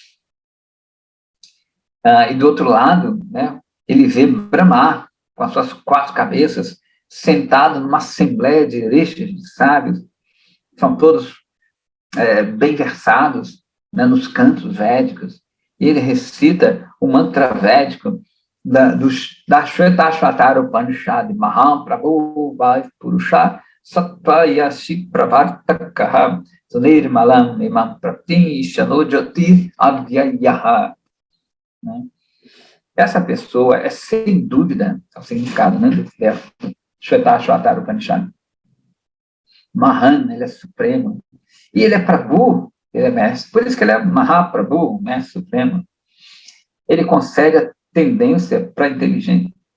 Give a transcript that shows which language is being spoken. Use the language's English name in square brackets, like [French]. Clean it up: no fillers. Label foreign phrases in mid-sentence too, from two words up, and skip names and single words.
[Portuguese] E do outro lado, né, ele vê Brahma, com as suas 4 cabeças, sentado numa assembleia de rishis, de sábios, são todos bem versados, né, nos cantos védicos, e ele recita o mantra védico da Shvetashvatara Upanishad, [Sanskrit] Maham Prabhu Vai Purusha Sattvayashi Pravartakaha Sunirmalam Imam Prapti Ishanojati Advyayaha. [Portuguese] Essa pessoa é, sem dúvida, o significado, né, do verso Shvetashvatara Upanishad. Mahan, ele é supremo. E ele é Prabhu, ele é mestre. Por isso que ele é Mahaprabhu, mestre supremo. Ele concede a tendência para a inteligência.